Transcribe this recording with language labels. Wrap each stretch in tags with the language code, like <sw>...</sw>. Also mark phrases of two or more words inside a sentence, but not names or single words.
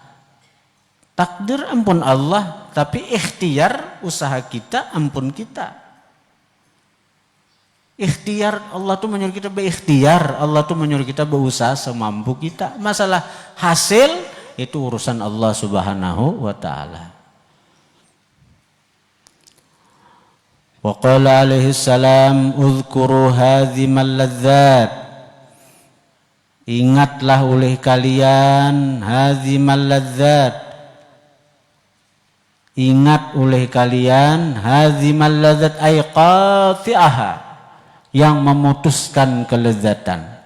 <bjn>Takdir ampun Allah, tapi ikhtiar usaha kita ampun kita. Ikhtiar Allah tuh menyuruh kita berikhtiar, Allah tuh menyuruh kita berusaha semampu kita. Masalah hasil itu urusan Allah</bjn> <ar>سبحانه وتعالى. وقال عليه السلام اذكروا هاذم اللذات.</ar> <bjn>Ingatlah oleh kalian</bjn> <ar>هاذم اللذات.</ar> <bjn>Ingat oleh kalian</bjn> <ar>هاذم اللذات أي قاطعها,</ar> <bjn>yang memutuskan kelezatan.</bjn>